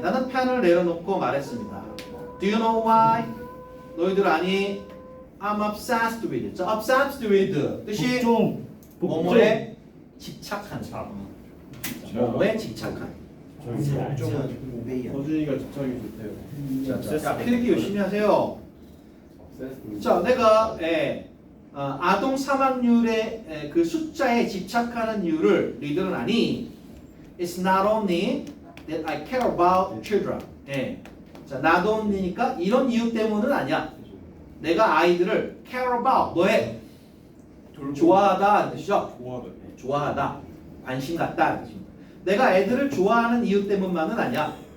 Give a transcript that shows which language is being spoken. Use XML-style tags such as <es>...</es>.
<ko>나는 펜을 내려놓고 말했습니다.</ko> <en>Do you know why?</en> <ko>너희들 아니?</ko> <en>I'm obsessed with it. 자, obsessed with</en> <ko>뜻이 뭐뭐에 집착한 사람. 뭐뭐에 집착한. 거준이가 집착이 좋대요. 자, 필기 열심히 하세요. 자, 내가 아동 사망률의 그 숫자에 집착하는 이유를 너희들은 아니?</ko> <en>It's not only that I care about children.</en> <ko>자, not only니까 이런 이유 때문은 아니야. 내가 아이들을 care about 뭐해? 좋아하다 뜻이죠. 좋아하다. 좋아하다, 관심 갖다 뜻입니다. 내가 애들을 좋아하는 이유 때문만은 아니야.</ko>